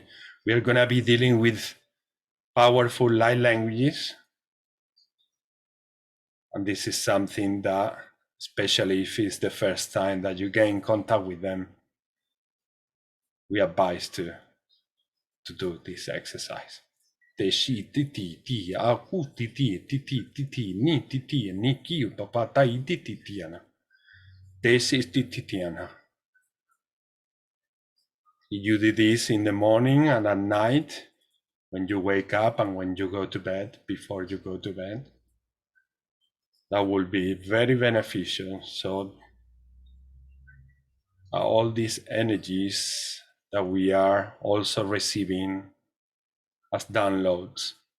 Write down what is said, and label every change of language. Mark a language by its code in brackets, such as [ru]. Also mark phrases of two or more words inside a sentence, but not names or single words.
[en] We are gonna be dealing with powerful light languages. And this is something that, especially if it's the first time that you get in contact with them, we advise to do this exercise. Te shi titi ti a ku titi titi titi ni titi ni ki papa tai titi tiana. Te si titi tiana. You do this in the morning and at night, when you wake up and when you go to bed, before you go to bed. That will be very beneficial. So all these energies that we are also receiving as downloads,